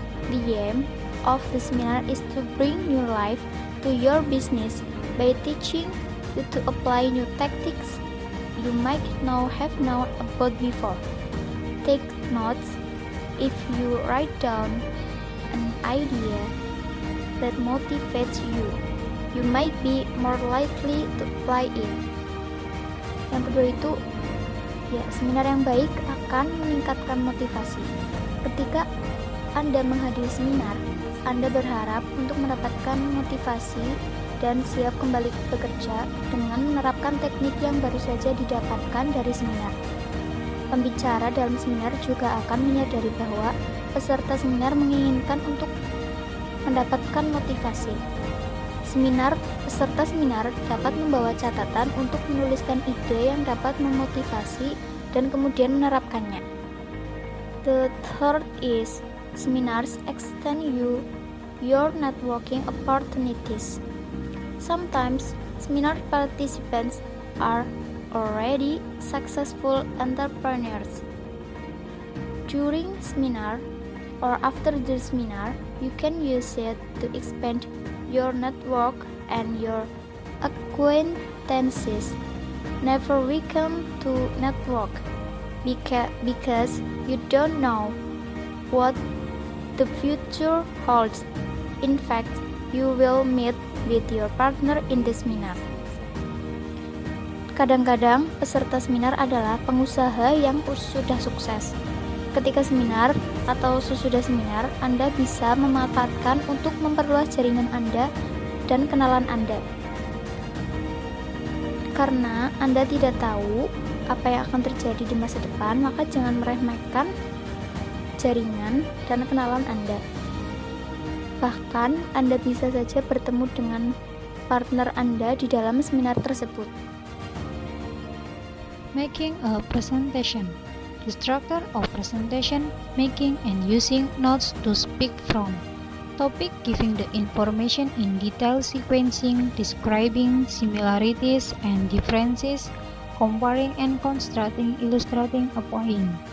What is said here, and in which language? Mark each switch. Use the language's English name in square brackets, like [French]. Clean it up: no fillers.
[English] The aim of the seminar is to bring new life to your business by teaching you to apply new tactics you might not have known about before. Take notes. If you write down an idea that motivates you, you might be more likely to apply it. [Indonesian] Yang kedua itu, seminar yang baik akan meningkatkan motivasi. Ketika Anda menghadiri seminar, Anda berharap untuk mendapatkan motivasi dan siap kembali bekerja dengan menerapkan teknik yang baru saja didapatkan dari seminar. Pembicara dalam seminar juga akan menyadari bahwa peserta seminar menginginkan untuk mendapatkan motivasi. Peserta seminar dapat membawa catatan untuk menuliskan ide yang dapat memotivasi dan kemudian menerapkannya. [English] The third is seminars extend your networking opportunities. Sometimes seminar participants are already successful entrepreneurs. During seminar or after the seminar, you can use it to expand your network and your acquaintances. Never weaken to network because you don't know what the future holds. In fact, you will meet with your partner in the seminar. [Indonesian] Kadang-kadang peserta seminar adalah pengusaha yang sudah sukses. Ketika seminar atau sesudah seminar, Anda bisa memanfaatkan untuk memperluas jaringan Anda dan kenalan Anda. Karena Anda tidak tahu apa yang akan terjadi di masa depan, maka jangan meremehkan jaringan dan kenalan Anda. Bahkan, Anda bisa saja bertemu dengan partner Anda di dalam seminar tersebut. [English] Making a presentation. The structure of presentation, making and using notes to speak from. Topic: giving the information in detail, sequencing, describing similarities and differences, comparing and constructing, illustrating a point.